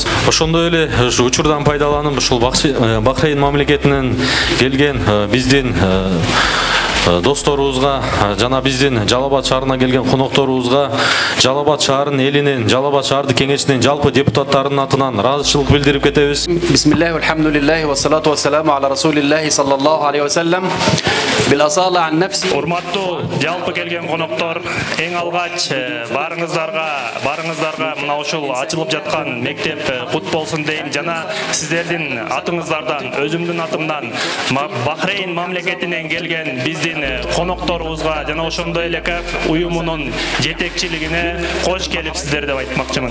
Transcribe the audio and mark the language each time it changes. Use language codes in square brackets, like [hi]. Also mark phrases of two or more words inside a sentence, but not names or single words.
[ky] Ошондой эле учурдан пайдаланып ушул Бахрейн мамлекетинен келген биздин досторубузга жана биздин Жалал Абад шаарына келген конокторубузга Жалал Абад шаарынын элинин, Жалал Абад шаардык кеңешинин жалпы депутаттарынын атынан ыраазычылык билдирип кетебиз. [ar] بسم الله والحمد لله والصلاة والسلام على رسول الله صلى الله عليه وسلم. بالأصالة عن نفسي. [ky] Урматтуу жалпы келген коноктор, эң алгач барыңыздарга мына ушул ачылып жаткан мектеп кут болсун дейм жана сиздердин атыңыздардан, өзүмдүн атымдан Бахрейн мамлекетинен келген биздин конокторубузга жана ошондой эле Каф уюмунун жетекчилигине кош келипсиздер деп айтмакчымын.